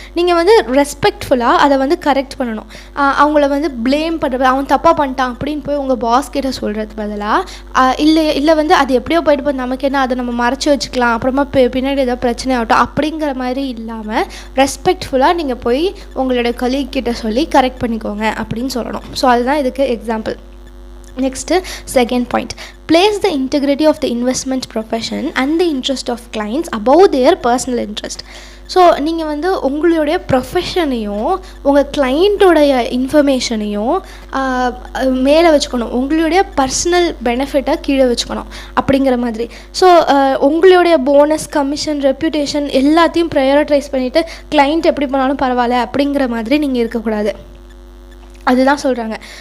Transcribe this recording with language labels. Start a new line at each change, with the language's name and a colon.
Tamil: நீங்கள் வந்து ரெஸ்பெக்ட்ஃபுல்லாக அதை வந்து கரெக்ட் பண்ணணும். அவங்கள வந்து ப்ளேம் பண்ணுறது, அவன் தப்பாக பண்ணிட்டான் அப்படின்னு போய் உங்கள் பாஸ் கிட்ட சொல்கிறது பதிலாக இல்லை வந்து அது எப்படியோ போயிட்டு போய் நமக்கு என்ன, அதை நம்ம மறைச்சி வச்சுக்கலாம், அப்புறமா பின்னாடி ஏதோ பிரச்சனை ஆகட்டும் அப்படிங்கிற மாதிரி இல்லாமல் ரெஸ்பெக்ட்ஃபுல்லாக நீங்கள் போய் உங்களுடைய கொலீக் கிட்ட சொல்லி கரெக்ட் பண்ணிக்கோங்க அப்படின்னு சொல்லணும். ஸோ அதுதான் இதுக்கு example.
English: Next second point, place the integrity of the investment profession and the interest of clients above their personal interest.
Tamil: So நீங்கள் வந்து உங்களுடைய ப்ரொஃபஷனையும் உங்கள் கிளைண்ட்டோடைய இன்ஃபர்மேஷனையும் மேலே வச்சுக்கணும், உங்களுடைய பர்சனல் பெனிஃபிட்டை கீழே வச்சுக்கணும் அப்படிங்கிற மாதிரி. ஸோ உங்களுடைய போனஸ், கமிஷன், ரெப்யூட்டேஷன் எல்லாத்தையும் ப்ரையாரிட்டைஸ் பண்ணிவிட்டு கிளைண்ட் எப்படி பண்ணாலும் பரவாயில்ல அப்படிங்கிற மாதிரி நீங்கள் இருக்கக்கூடாது. அதுதான் சொல்கிறாங்க.